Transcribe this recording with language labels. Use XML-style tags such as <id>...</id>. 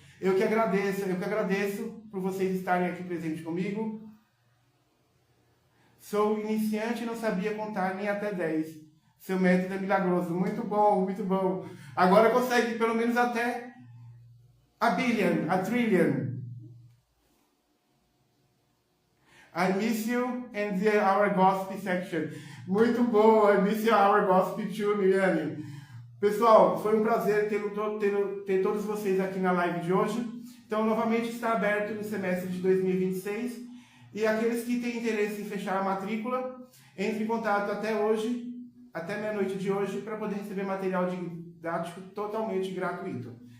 <pt>Eu que agradeço por vocês estarem aqui presentes comigo. Sou iniciante e não sabia contar nem até 10. Seu método é milagroso. Muito bom. Agora consegue pelo menos até</pt> <en>a billion, a trillion. I miss you and our gospel section.</en> <pt>Muito bom,</pt> <en>I miss our gospel too, Miliane.</en> <pt>Pessoal, foi um prazer ter todos vocês aqui na live de hoje. Então, novamente está aberto no semestre de 2026. E aqueles que têm interesse em fechar a matrícula, entre em contato até hoje, até meia-noite de hoje, para poder receber material didático totalmente gratuito.</pt>